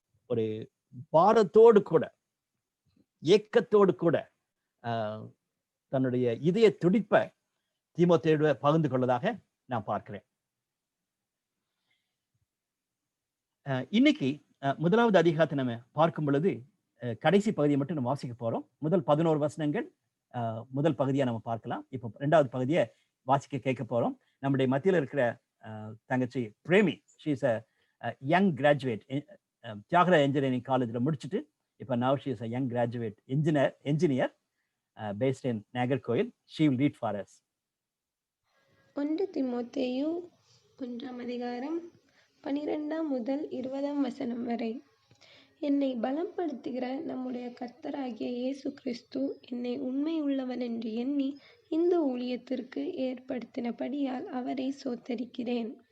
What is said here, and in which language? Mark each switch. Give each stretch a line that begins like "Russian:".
Tamil: ஒரு பாரத்தோடு கூட ஏக்கத்தோடு கூட தன்னுடைய இதய துடிப்பை தீமோத்தேயுவை பகிர்ந்து கொள்வதாக நான் பார்க்கிறேன். இன்னைக்கு 1வது அதிகாரத்தை நம்ம பார்க்கும் பொழுது கடைசி பகுதியை மட்டும் நம்ம வாசிக்க போறோம். முதல் 11 வசனங்கள் முதல் பகுதியை நம்ம பார்க்கலாம். இப்போ 2வது பகுதியை வாசிக்க கேட்க போறோம். நம்முடைய மத்தியில் இருக்கிற தங்கச்சி Premi,
English: she is a young graduate,
Tamil: Thyagaraja engineering காலேஜில் முடிச்சுட்டு இப்போ
English: now she is a young graduate engineer based in Nagercoil. She will read for us.
Tamil: 1 தீமோத்தேயு 1ஆம் அதிகாரம் 12 முதல் 20 வசனம் வரை. என்னை பலப்படுத்துகிற நம்முடைய கர்த்தராகிய இயேசு கிறிஸ்து என்னை உண்மை உள்ளவன் என்று எண்ணி இந்த ஊழியத்திற்கு ஏற்படுத்தினபடியால் அவரை சோத்தரிக்கிறேன்.